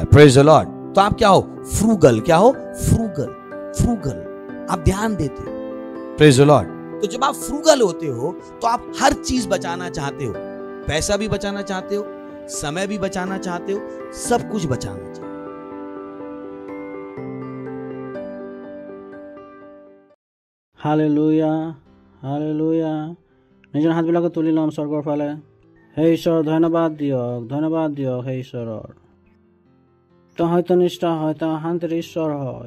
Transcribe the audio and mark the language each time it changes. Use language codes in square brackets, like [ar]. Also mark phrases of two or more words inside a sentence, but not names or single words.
[en] praise the Lord. [hi] तो आप क्या हो? फ्रूगल। क्या हो? फ्रूगल। फ्रूगल, आप ध्यान देते हो। [en] praise the Lord. [hi] तो जब आप फ्रूगल होते हो तो आप हर चीज बचाना चाहते हो। पैसा भी बचाना चाहते हो, समय भी बचाना चाहते हो, सब कुछ बचाना चाहते हो। [as] হালেলুয়া, হালেলুয়া। নিজৰ হাতবিলাকে তুলি ল'ম স্বৰ্গৰ ফালে। হে ঈশ্বৰ, ধন্যবাদ দিয়ক হে ঈশ্বৰৰ। তেওঁ হয়তো নিষ্ঠা হয়, তেওঁ শান্তিৰ ঈশ্বৰ হয়।